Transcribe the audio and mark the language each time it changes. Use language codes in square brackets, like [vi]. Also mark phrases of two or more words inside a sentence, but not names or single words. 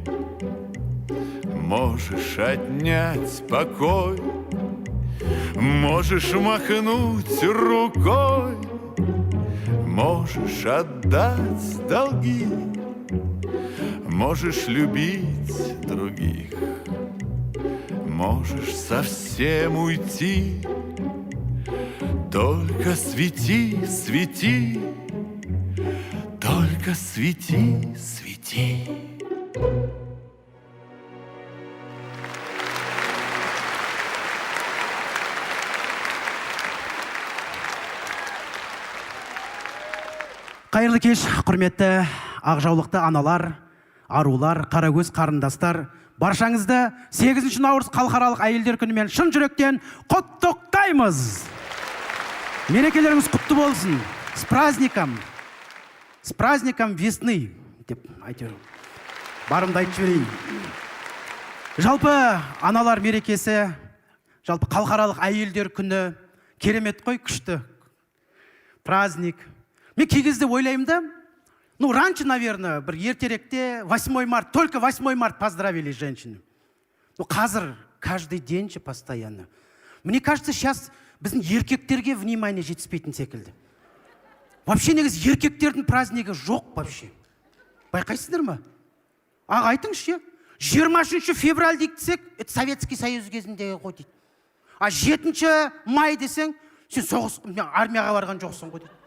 [ru] Можешь отнять покой, можешь махнуть рукой, можешь отдать долги, можешь любить других, можешь совсем уйти. Только свети, свети, только свети, свети. [kk] Қайырлы кеш, құрметті ақжаулықты аналар, арулар, қарагөз қарындастар. Баршаңызды 8 наурыз халықаралық әйелдер күнімен шын жүректен құттықтаймыз. Мерекелеріңіз құтты болсын. [ru] С праздником весны. [kk] Деп айтыр. Барымды айтып жіберейін. Жалпы аналар мерекесі, жалпы халықаралық әйелдер күні керемет қой, күшті. Праздник. Мен кей кезде ойлаймын да, [ru] ну, раньше, наверное, [kk] бір ертеректе 8 март, [ru] только 8 март поздравили женщины. Ну, қазір, каждый день же постоянно. Мне кажется, сейчас [kk] біздің еркектерге внимание жетіспейтін секілді. Вообще негізі еркектердің празднигі жоқ вообще. Байқайсыздар ма? Аға айтыңызшы, 23 февраль десек, [ru] это Советский Союз [kk] кезінде ғой дейді. А 7 май десең, сен соғыс армияға барған жоқсың ғой дейді.